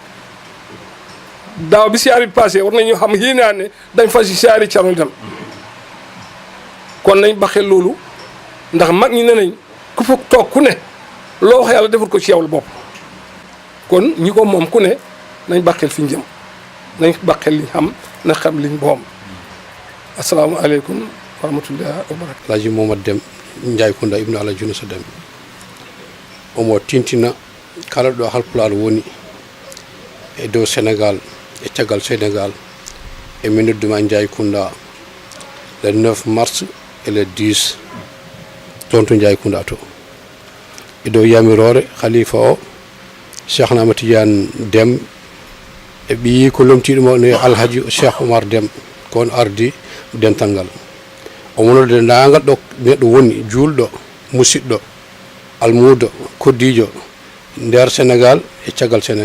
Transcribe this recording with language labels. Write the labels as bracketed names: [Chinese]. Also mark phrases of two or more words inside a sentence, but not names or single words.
[Wolof] daaw bi siyaari bi passé war nañu xam yéene ne dañ fas si siyaari Cerno itam kon nañ baxee loolu ndax mag ñi ne nañ ku fa toog ku ne loo wax yàlla deful ko ci yow la bopp kon ñi ko moom ku ne nañ baxeel fi ñu jëm nañ baxeel liñ xam na xam liñ boom [Arabic] السلام عليكم ورحمة الله وبركاته [Fula] Alhaji Momadou Deme Ndiaye Kounda ibnu Alhaji Yunusa Deme omo tintina kala ɗo halpulaar woni e dow Sénégal e caggal Sénégal e min nodduma Ndiaye Kounda [French] le 9 mars et le 10 [Fula] toon to Ndiaye Kounda to e dow yamirore khalifa o Cheikhna Ahmada Tidiane Deme e ɓiyi ko lomtiɗo no Alhaji Cheikh Oumar Deme kon ardi dental ngal omo nodde nangal ɗo neɗɗo woni julɗo musidɗo almudo koddijo nder Sénégal e caggal